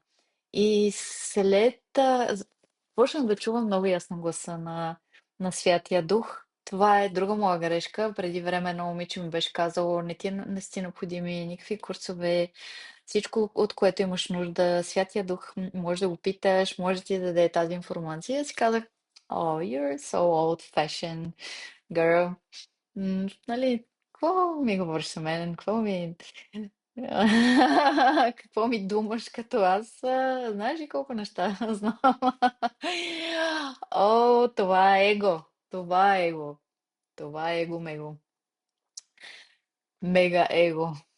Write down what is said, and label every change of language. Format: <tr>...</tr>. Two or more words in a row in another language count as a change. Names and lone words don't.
<bg>И почнах да чувам много ясно гласа на Святия Дух. Това е друга моя грешка. Преди време едно момиче ми беше казало, не си необходими никакви курсове, всичко, от което имаш нужда, Святия Дух, може да го питаш, може да ти да даде тази информация. И аз си казах,</bg> <en>oh, you're so old-fashioned, girl.</en> <bg>Нали, какво ми говориш за мен? Какво ми думаш като аз? Знаеш ли колко неща знам? О, това е его. Това е его. Това е его-мего. Мега его.</bg>